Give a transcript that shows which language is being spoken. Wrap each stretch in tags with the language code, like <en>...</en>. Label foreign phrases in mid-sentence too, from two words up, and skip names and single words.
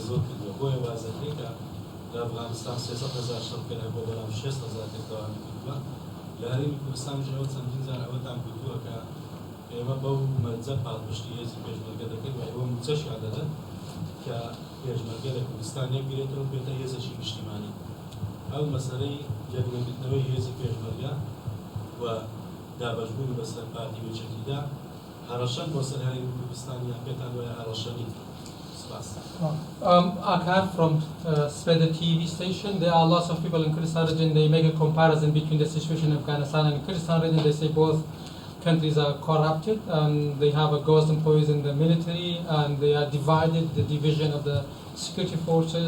<ckb>زۆر کردووە بۆیە وازەکرێت کە لە ئەفغانستان 300,000 شەڕکەر هەبوو بەڵام 6,000 تەواوی کردووە لە هەرێمی کوردستان ژەوە چەندین جار ئەوەتان گوتووە کە ئێمە بەو مەرجە پاڵپشتی هێزی پێشمەرگە دەکەین و ئێوە موچەشیان دەدەن کە پێشمەرگە لە کوردستان یەکبێتەوە بێتە هێزێکی نیشتیمانی ئەو مەسەلەی یەکگرتنەوەی هێزی پێشمەرگە و دابەشبوون بەسەر پارتی وێچەکیدا هەڕەشەن بۆ سەر هەرێمی کوردستان یان پێتان وایە هەڕەشەنی.</ckb> <en>Akar from Spreader TV station, there are lots of people in Kurdistan region. They make a comparison between the situation in Afghanistan and Kurdistan region. They say both countries are corrupted and they have a ghost employees in the military and they are divided, the division of the security forces.</en>